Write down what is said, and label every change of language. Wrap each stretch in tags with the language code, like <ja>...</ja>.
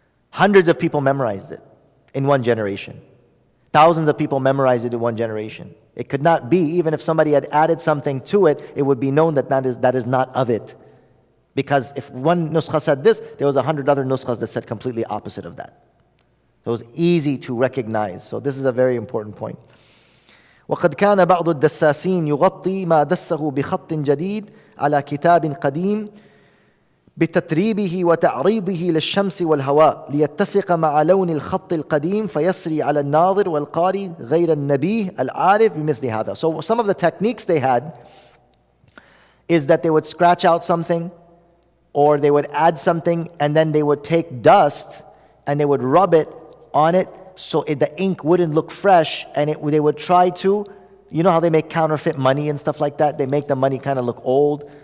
<en>Hundreds of people memorized it in one generation. Thousands of people memorized it in one generation. It could not be, even if somebody had added something to it, it would be known that that is not of it. Because if one nuskha said this, there was 100 other nuskhas that said completely opposite of that. So it was easy to recognize. So this is a very important point.</en> <ar>وقد كان بعض الدساسين يغطي ما دسه بخط جديد على كتاب قديم بتتريبه وتعريضه للشمس والهواء ليتسق مع لون الخط القديم فيسري على الناظر والقارئ غير النبيه العارف بمثل هذا.</ar> <en>So some of the techniques they had is that they would scratch out something, or they would add something, and then they would take dust and they would rub it on it so the ink wouldn't look fresh, and they would try to, how they make counterfeit money and stuff like that? They make the money kind of look old.</en>